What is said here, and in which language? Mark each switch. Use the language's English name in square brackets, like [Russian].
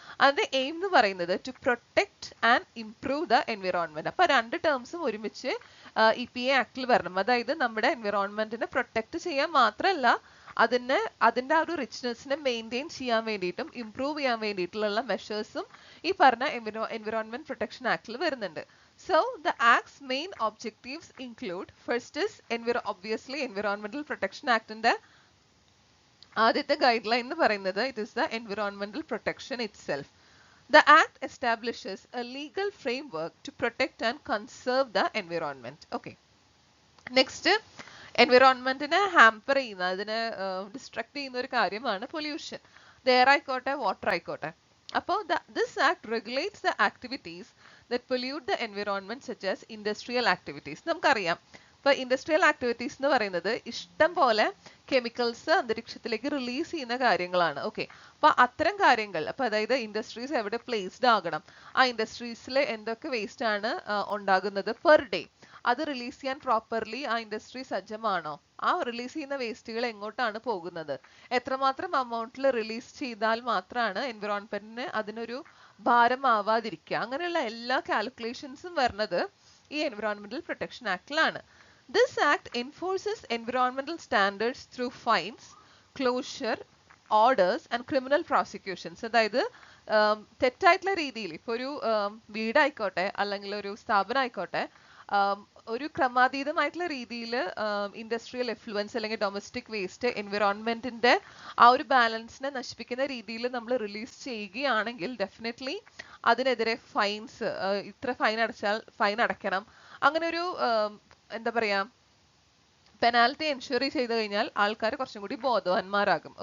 [Malayalam] അതിന്റെ എയിം എന്ന് പറയുന്നത് [English] To protect and improve the environment. [Malayalam] അപ്പൊ രണ്ട് ടേംസും ഒരുമിച്ച് EPA ആക്ടിൽ വരണം. അതായത് നമ്മുടെ എൻവിറോൺമെന്റിനെ പ്രൊട്ടക്ട് ചെയ്യാൻ മാത്രമല്ല അതിന്റെ ആ ഒരു റിച്ച്നെസ്സിനെ മെയിൻറ്റെയിൻ ചെയ്യാൻ വേണ്ടിയിട്ടും ഇംപ്രൂവ് ചെയ്യാൻ വേണ്ടിയിട്ടുള്ള മെഷേഴ്സും ഈ പറഞ്ഞ എൻവിറോൺമെന്റ് പ്രൊട്ടക്ഷൻ ആക്ടിൽ വരുന്നുണ്ട്. [English] So the act's main objectives include, first is obviously Environmental Protection Act [Malayalam] ന്റെ ആദ്യത്തെ ഗൈഡ് ലൈൻ എന്ന് പറയുന്നത് [English] it is the environmental protection itself. The act establishes a legal framework to protect and conserve the environment. Okay. [Malayalam] Next, എൻവിറോൺമെന്റിനെ hamper ചെയ്യുന്ന, അതിനെ distract ചെയ്യുന്ന ഒരു കാര്യമാണ് pollution. Air ആയിക്കോട്ടെ, വാട്ടർ ആയിക്കോട്ടെ. [English] അപ്പോൾ this act regulates the activities that pollute the environment such as industrial activities. [Malayalam] നമുക്കറിയാം, ഇപ്പൊ ഇൻഡസ്ട്രിയൽ ആക്ടിവിറ്റീസ് എന്ന് പറയുന്നത് ഇഷ്ടം പോലെ കെമിക്കൽസ് അന്തരീക്ഷത്തിലേക്ക് റിലീസ് ചെയ്യുന്ന കാര്യങ്ങളാണ്. ഓക്കെ, അപ്പൊ അത്തരം കാര്യങ്ങൾ, അപ്പൊ അതായത് ഇൻഡസ്ട്രീസ് എവിടെ പ്ലേസ്ഡ് ആകണം, ആ ഇൻഡസ്ട്രീസിൽ എന്തൊക്കെ വേസ്റ്റ് ആണ് ഉണ്ടാകുന്നത് പെർ ഡേ, അത് റിലീസ് ചെയ്യാൻ പ്രോപ്പർലി ആ ഇൻഡസ്ട്രി സജ്ജമാണോ, ആ റിലീസ് ചെയ്യുന്ന വേസ്റ്റുകൾ എങ്ങോട്ടാണ് പോകുന്നത്, എത്രമാത്രം അമൗണ്ടിൽ റിലീസ് ചെയ്താൽ മാത്രമാണ് എൻവിറോൺമെന്റിന് അതിനൊരു ഭാരമാവാതിരിക്കുക, അങ്ങനെയുള്ള എല്ലാ കാൽക്കുലേഷൻസും വരുന്നത് ഈ environmental protection ആക്ടിലാണ്. [English] This act enforces environmental standards through fines, closure, orders and criminal prosecutions. [Malayalam] അതായത് തെറ്റായിട്ടുള്ള രീതിയിൽ, ഇപ്പൊ ഒരു വീടായിക്കോട്ടെ അല്ലെങ്കിൽ ഒരു സ്ഥാപനം ആയിക്കോട്ടെ, ഒരു ക്രമാതീതമായിട്ടുള്ള രീതിയിൽ ഇൻഡസ്ട്രിയൽ എഫ്ലുവൻസ് അല്ലെങ്കിൽ ഡൊമസ്റ്റിക് വേസ്റ്റ് എൻവിറോൺമെന്റിന്റെ ആ ഒരു ബാലൻസിനെ നശിപ്പിക്കുന്ന രീതിയിൽ നമ്മൾ റിലീസ് ചെയ്യുകയാണെങ്കിൽ ഡെഫിനറ്റ്ലി അതിനെതിരെ ഫൈൻസ്, ഇത്ര ഫൈൻ അടച്ചാൽ ഫൈൻ അടയ്ക്കണം, അങ്ങനെ ഒരു എന്താ പറയാ പെനാൽറ്റി എൻഷുർ ചെയ്ത് കഴിഞ്ഞാൽ ആൾക്കാർ കുറച്ചും കൂടി ബോധവാന്മാരാകും.